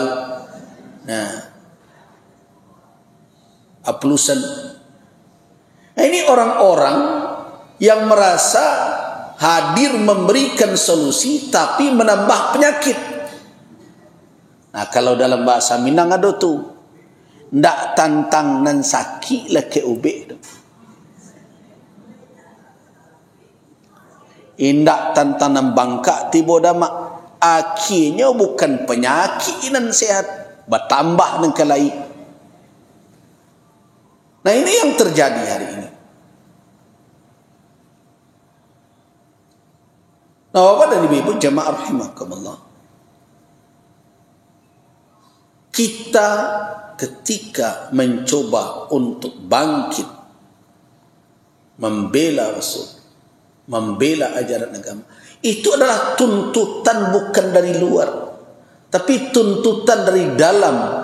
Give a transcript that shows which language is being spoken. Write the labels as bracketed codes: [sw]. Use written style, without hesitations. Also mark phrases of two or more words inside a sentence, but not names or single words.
[id] Nah, aplusan. Nah, ini orang-orang yang merasa hadir memberikan solusi tapi menambah penyakit. Nah, kalau dalam bahasa Minang ada tu, [min] ndak tantang nan sakit lah ke ube tu. Indak tantang nan bangka tibo damak. [id] Akhirnya bukan penyakit nan sehat, bertambah nan kelai. Nah, ini yang terjadi hari ini. Nah, Bapak dan Ibu jamaah rahimakumullah. Kita ketika mencoba untuk bangkit membela Rasul, membela ajaran agama, itu adalah tuntutan bukan dari luar, tapi tuntutan dari dalam.